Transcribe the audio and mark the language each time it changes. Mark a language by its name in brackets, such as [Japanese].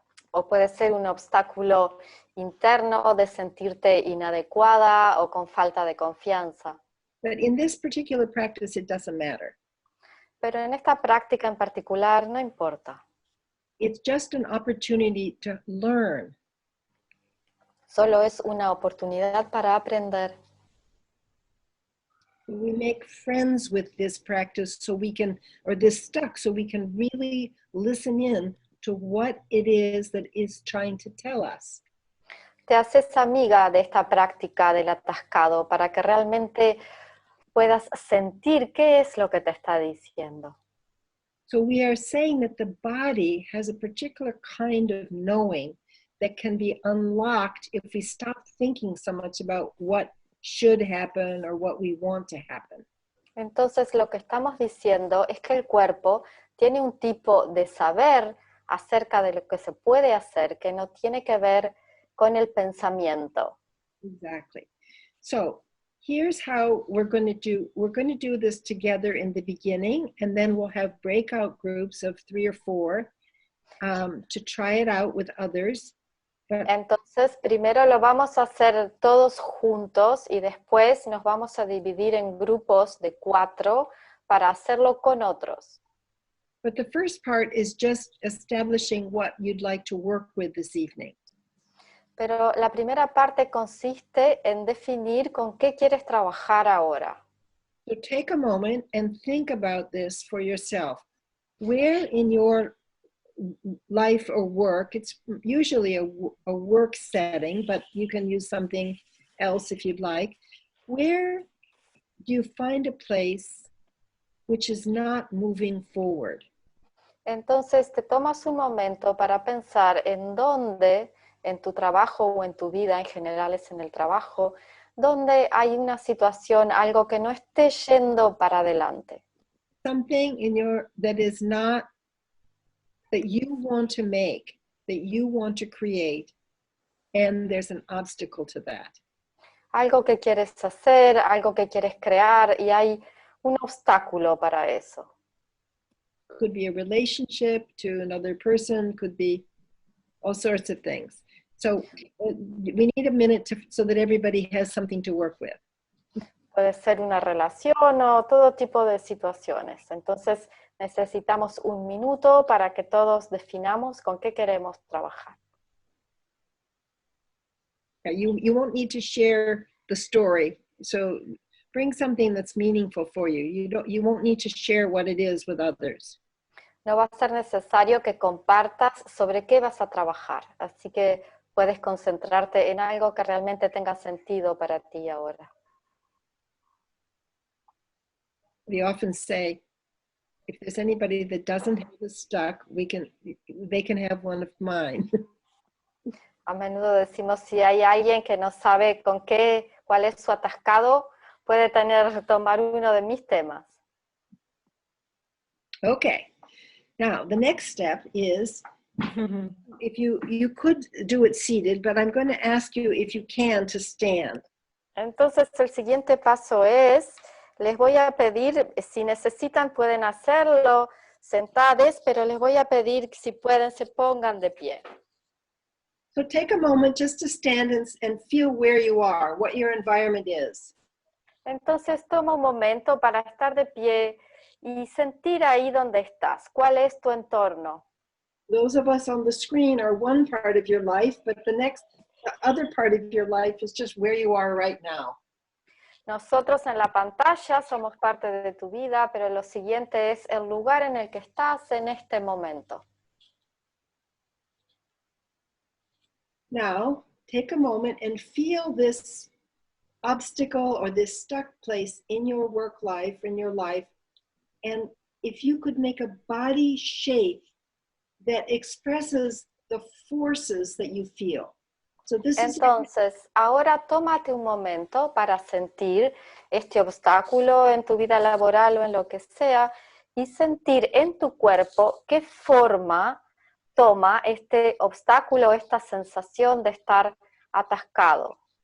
[Spanish] O puede ser un obstáculo interno de sentirte inadecuada o con falta de confianza. [English] But in this particular practice, it doesn't matter. [Spanish] Pero en esta práctica en particular no importa. [English] It's just an opportunity to learn. [Spanish] Solo es una oportunidad para aprender. [English] We make friends with this practice so we can, or this stuck, so we can really listen in to what it is that is trying to tell us. [Spanish] Te haces amiga de esta práctica del atascado para que realmente puedas sentir qué es lo que te está diciendo. [English] So we are saying that the body has a particular kind of knowing that can be unlocked if we stop thinking so much about what should happen or what we want to happen. [Spanish] Entonces lo que estamos diciendo es que el cuerpo tiene un tipo de saber acerca de lo que se puede hacer que no tiene que ver con el pensamiento. [English] Exactly. So here's how we're going to do this together in the beginning, and then we'll have breakout groups of 3 or 4 to try it out with others. [Spanish] Entonces, primero lo vamos a hacer todos juntos y después nos vamos a dividir en grupos de 4 para hacerlo con otros. [English] But the first part is just establishing what you'd like to work with this evening. [Spanish] Pero la primera parte consiste en definir con qué quieres trabajar ahora. [English] So take a moment and think about this for yourself. Where in your life or work, it's usually a work setting, but you can use something else if you'd like. Where do you find a place which is not moving forward? [Spanish] Entonces te tomas un momento para pensar en dónde, en tu trabajo o en tu vida, en general es en el trabajo, donde hay una situación, algo que no esté yendo para adelante. [English] Something that is not, that you want to make, that you want to create, and there's an obstacle to that. [Spanish] Algo que quieres hacer, algo que quieres crear, y hay un obstáculo para eso. [English] Could be a relationship to another person, could be all sorts of things. So we need a minute so that everybody has something to work with. [Spanish] Puede ser una relación o todo tipo de situaciones. Entonces necesitamos un minuto para que todos definamos con qué queremos trabajar. [English] You won't need to share the story. So bring something that's meaningful for you. You won't need to share what it is with others. [Spanish] No va a ser necesario que compartas sobre qué vas a trabajar. Así que puedes concentrarte en algo que realmente tenga sentido para ti ahora. [English] We often say, if there's anybody that doesn't have the stuck, they can have one of mine. [Spanish] A menudo decimos, si hay alguien que no sabe cuál es su atascado, puede tomar uno de mis temas. [English] Okay, Now, the next step is, if you could do it seated, but I'm going to ask you if you can to stand. [Spanish] Entonces el siguiente paso es, les voy a pedir, si necesitan pueden hacerlo sentados, pero les voy a pedir si pueden se pongan de pie. [English] So take a moment just to stand and feel where you are, what your environment is. [Spanish] Entonces toma un momento para estar de pie y sentir ahí donde estás. ¿Cuál es tu entorno? [English] Those of us on the screen are one part of your life, but the other part of your life is just where you are right now. [Spanish] Nosotros en la pantalla somos parte de tu vida, pero lo siguiente es el lugar en el que estás en este momento. [English] Now, take a moment and feel this obstacle or this stuck place in your work life, in your life, and if you could make a body shape that expresses the forces that you feel. So this [Spanish] Entonces, ahora tómate un momento para sentir este obstáculo en tu vida laboral o en lo que sea y sentir en tu cuerpo qué forma toma este obstáculo, esta sensación de estar atascado.